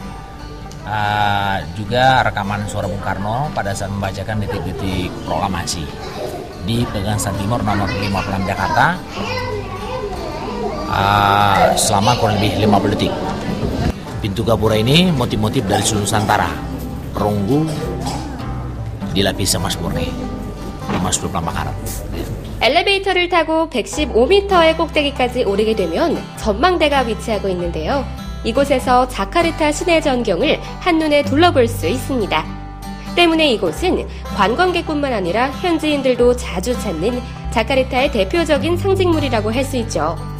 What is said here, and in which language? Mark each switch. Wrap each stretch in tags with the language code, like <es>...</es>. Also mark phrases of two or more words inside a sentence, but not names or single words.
<id>Juga rekaman suara Bung Karno pada saat membacakan detik-detik proklamasi di Pegangsaan Timur nomor 56 Jakarta selama kurang lebih 50 detik. Pintu gapura ini motif-motif dari seluruh Nusantara, perunggu dilapisi emas murni, emas 24 karat.</id> <ko>엘리베이터를 타고 115m의 꼭대기까지 오르게 되면 전망대가 위치하고 있는데요. 이곳에서 자카르타 시내 전경을 한눈에 둘러볼 수 있습니다. 때문에 이곳은 관광객뿐만 아니라 현지인들도 자주 찾는 자카르타의 대표적인 상징물이라고 할 수 있죠.</ko>